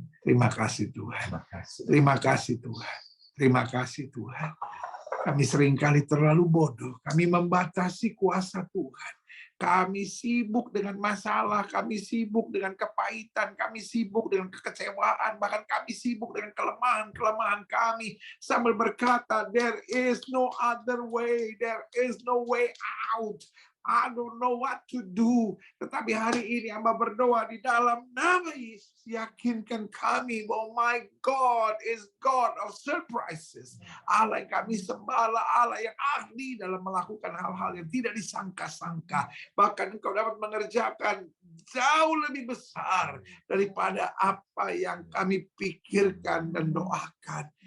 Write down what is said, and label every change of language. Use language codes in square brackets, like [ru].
[id] Terima kasih Tuhan. Terima kasih Tuhan. Terima kasih Tuhan. Kami seringkali terlalu bodoh. Kami membatasi kuasa Tuhan. Kami sibuk dengan masalah, kami sibuk dengan kepahitan, kami sibuk dengan kekecewaan, bahkan kami sibuk dengan kelemahan-kelemahan kami. Sambil berkata, [en] there is no other way, there is no way out. I don't know what to do. [id] Tetapi hari ini hamba berdoa di dalam nama Yesus, yakinkan kami bahwa [en] my God is God of surprises. [id] Allah yang kami sembah, Allah yang ahli dalam melakukan hal-hal yang tidak disangka-sangka. Bahkan Engkau dapat mengerjakan jauh lebih besar daripada apa yang kami pikirkan dan doakan.